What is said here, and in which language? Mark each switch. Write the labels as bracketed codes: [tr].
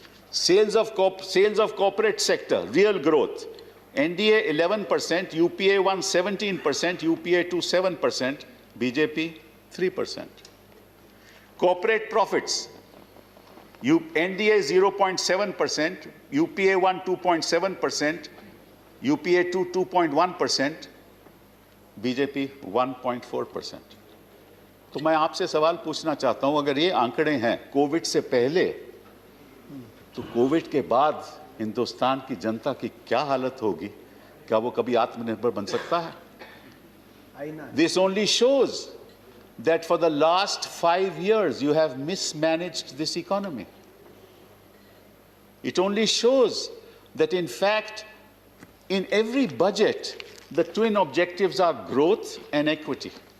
[en] Sales of corporate sector, real growth, NDA 11%, UPA 1 17%, UPA 2 7%, BJP 3%. Corporate profits, NDA 0.7%, UPA 1 2.7%, UPA 2 2.1%, BJP 1.4%. [hi] तो मैं आपसे सवाल पूछना चाहता हूं, अगर ये आंकड़े हैं कोविड से पहले, तो कोविड के बाद हिंदुस्तान की जनता की क्या हालत होगी? क्या वो कभी आत्मनिर्भर बन सकता है? [en] This only shows that for the last 5 years you have mismanaged this economy. It only shows that in fact in every budget the twin objectives are growth and equity.